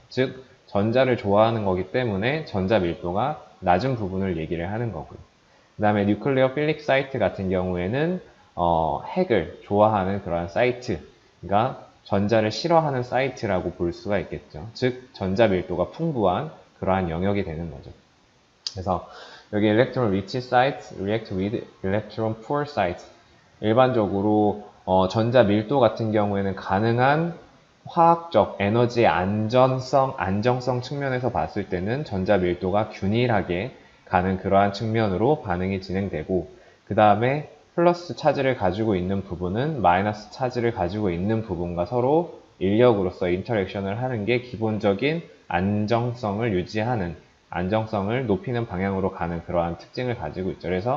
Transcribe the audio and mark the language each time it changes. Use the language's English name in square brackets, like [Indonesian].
[Korean] 즉 전자를 좋아하는 거기 때문에 전자 밀도가 낮은 부분을 얘기를 하는 거고요. 그 다음에 뉴클레어 필릭 사이트 같은 경우에는 핵을 좋아하는 그러한 사이트가 전자를 싫어하는 사이트라고 볼 수가 있겠죠. 즉 전자 밀도가 풍부한 그러한 영역이 되는 거죠. 그래서 여기 [English] electron rich site, react with electron poor site. [Korean] 일반적으로 전자 밀도 같은 경우에는 가능한 화학적 에너지의 안정성 측면에서 봤을 때는 전자 밀도가 균일하게 가는 그러한 측면으로 반응이 진행되고, 그 다음에 플러스 차지를 가지고 있는 부분은 마이너스 차지를 가지고 있는 부분과 서로 인력으로서 인터랙션을 하는 게 기본적인 안정성을 유지하는, 안정성을 높이는 방향으로 가는 그러한 특징을 가지고 있죠.